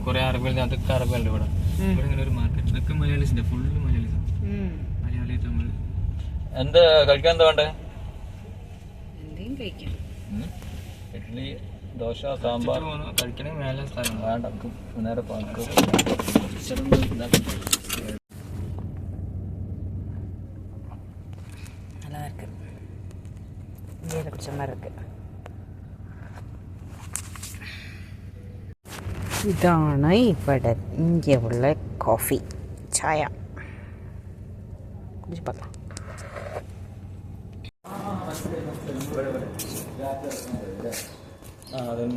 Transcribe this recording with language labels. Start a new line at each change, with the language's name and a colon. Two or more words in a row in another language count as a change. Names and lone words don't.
Malayalam: കുറെ അറബികൾ, അതൊക്കെ അറബികളുണ്ട് ഇവിടെ. ഇവിടെ ഇങ്ങനെ ഒരു മാർക്കറ്റ്. ഇതൊക്കെ മലയാളീസിന്റെ, ഫുള്ള് മലയാളീസ്. മലയാളി, തമിഴ്. എന്താ കഴിക്കാൻ? എന്താ വേണ്ടേ? ഇഡ്ഡലി, ദോശ, സാമ്പാർ കഴിക്കണേ. മേലെ സ്ഥലം വേണ്ട, നേരെ
Tamil: நல்லா இருக்கு. இங்கே பிடிச்ச மாதிரி இருக்கு.
Malayalam: ഇതാണ് ഇവിടെ ഇங்கே ഉള്ള കോഫി, ചായ. കുടിച്ച് പറയാം. അതന്നെ.